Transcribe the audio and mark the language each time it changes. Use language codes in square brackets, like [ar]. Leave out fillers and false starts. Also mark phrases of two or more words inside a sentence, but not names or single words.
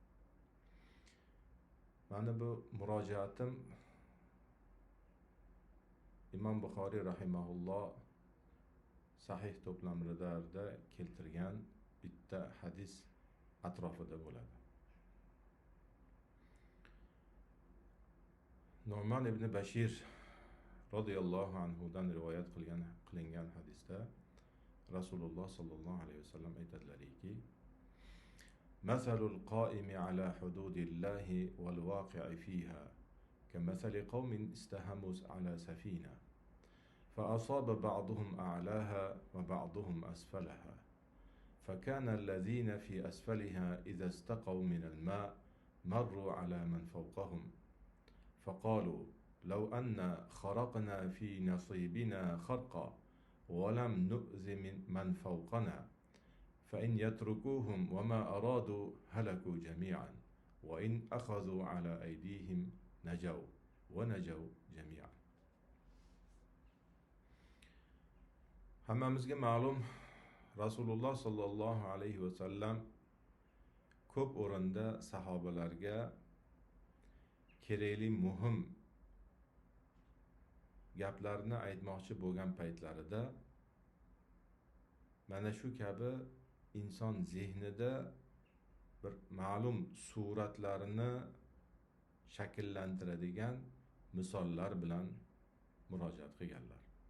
[uz] Mana bu murojaatim Imom Buxoriy rahimahulloh sahih to'plamlarida keltirgan bitta hadis atrofida bo'ladi. Nu'man ibn Bashir [ar] رضي الله عنه-dan [uz] rivoyat qilingan hadisda Rasululloh [ar] صلى الله عليه وسلم [uz] aytadilarki: [ar] مثل القائم على حدود الله والواقع فيها كمثل قوم استهموا على سفينة فأصاب بعضهم أعلاها وبعضهم أسفلها فكان الذين في أسفلها إذا استقوا من الماء مروا على من فوقهم فقالوا لو أن خرقنا في نصيبنا خرقا ولم نؤذ من فوقنا فإن يتركوهم وما أرادوا هلكوا جميعا وإن أخذوا على أيديهم نجوا ونجوا جميعا. [uz] Hammamizga ma'lum, Rasululloh [ar] صلى الله عليه وسلم [uz] ko'p o'rinda sahobalarga kerakli muhim gaplarni aytmoqchi bo'lgan paytlarida mana shu kabi inson zehnida bir ma'lum suratlarini shakllantiradigan misollar bilan murojaat qilganlar.